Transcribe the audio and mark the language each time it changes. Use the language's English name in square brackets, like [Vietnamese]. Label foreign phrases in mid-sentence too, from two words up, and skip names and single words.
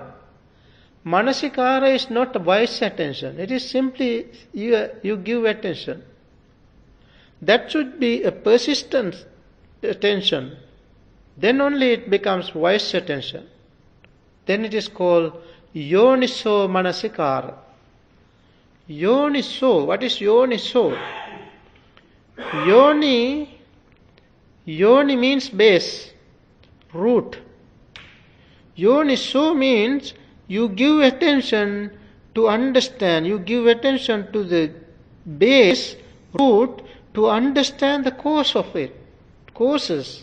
[English] Manasikara is not a wise attention. It is simply you give attention. That should be a persistent attention. Then only it becomes wise attention. Then it is called [Pali] yoniso manasikara. [English] Yoniso, what is yoniso? Yoni means base, root. Yoniso means you give attention to understand, you give attention to the base, root, to understand the cause of it, causes.